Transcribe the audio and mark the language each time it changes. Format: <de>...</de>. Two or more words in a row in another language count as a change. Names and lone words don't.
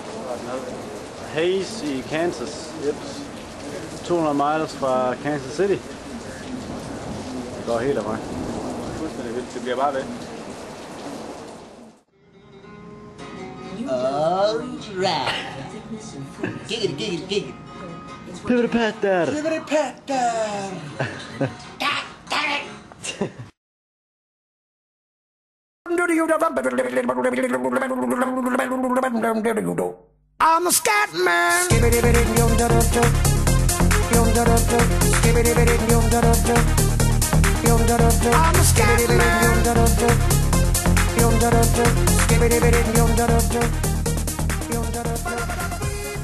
<da>Hays i Kansas. Yep. 200 miles fra Kansas City. Det går helt af mig. Fuldstændig vildt. Det bliver bare ved.</da> <en>Alright. Giggity, giggity, giggity. Pibbity pat der. Giggity pat der. God damn it. I'm a scat man. I'm a scat man.</en>